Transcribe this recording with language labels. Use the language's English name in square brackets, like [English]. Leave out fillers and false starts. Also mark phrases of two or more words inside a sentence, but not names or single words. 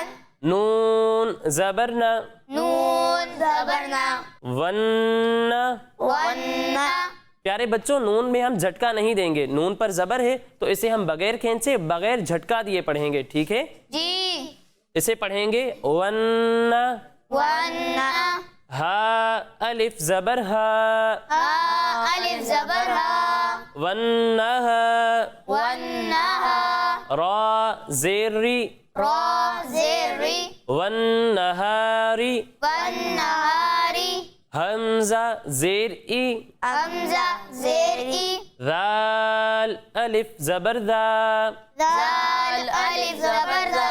[Urdu] نون زبر نا، نون زبر نا، ون. ون. پیارے بچوں نون میں ہم جھٹکا نہیں دیں گے، نون پر زبر ہے تو اسے ہم بغیر کھینچے بغیر جھٹکا دیے پڑھیں گے. ٹھیک ہے جی. اسے پڑھیں گے ون. ون. ہا الف زبر ہا، ہا الف زبر ہا، ون ہا. ون. را زیر ری، را زیر ری، ون نہاری. ون نہاری، حمزہ زیر ای، حمزہ زیر ای، ذال الف زبر ذا، ذال الف زبر ذا،